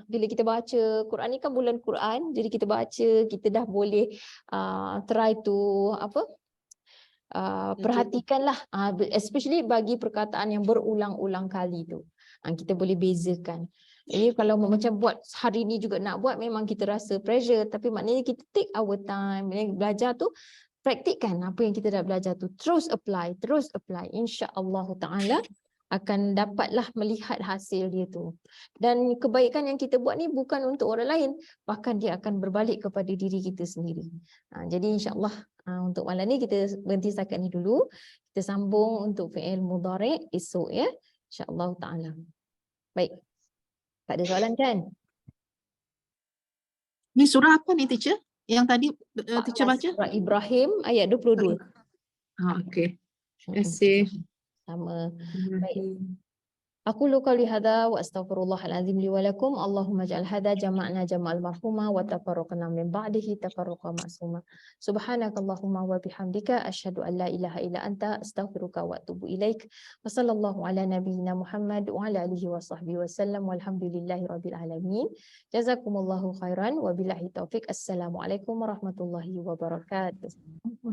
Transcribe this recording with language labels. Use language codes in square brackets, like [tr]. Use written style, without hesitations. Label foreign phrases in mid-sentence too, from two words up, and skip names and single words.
[ms] Bila kita baca Quran ni kan bulan Quran, jadi kita baca, kita dah boleh [en] try to [ms] perhatikanlah, especially bagi perkataan yang berulang-ulang kali tu. Kita boleh bezakan. Ini kalau macam buat hari ni juga nak buat, memang kita rasa pressure, tapi maknanya kita [en] take our time. [ms] Belajar tu praktikkan apa yang kita dah belajar tu, terus apply, [ar] إن شاء الله تعالى [ms] akan dapatlah melihat hasil dia tu. Dan kebaikan yang kita buat ni bukan untuk orang lain, bahkan dia akan berbalik kepada diri kita sendiri. Jadi insya-Allah untuk malam ni kita berhenti setakat ni dulu. Kita sambung untuk [ar] فعل مضارع' [ms] esok ya, [ar] إن شاء الله تعالى. [ms] Baik. Tak ada soalan kan? Ni surah apa ni teacher? Yang tadi teacher baca? Surah Ibrahim ayat 22. Okey. Terima kasih. Sama. Baik. [ar] أقول قولي هذا وأستغفر الله العظيم لي ولكم. اللهم اجعل هذا جمعنا جمعا مرحوما وتفرقنا من بعده تفرقا معصوما. سبحانك اللهم وبحمدك أشهد أن لا إله إلا أنت أستغفرك وأتوب إليك. وصلى الله على نبينا محمد وعلى آله وصحبه وسلم والحمد لله رب العالمين. جزاكم الله خيرا وبالله التوفيق. السلام عليكم ورحمة الله وبركاته.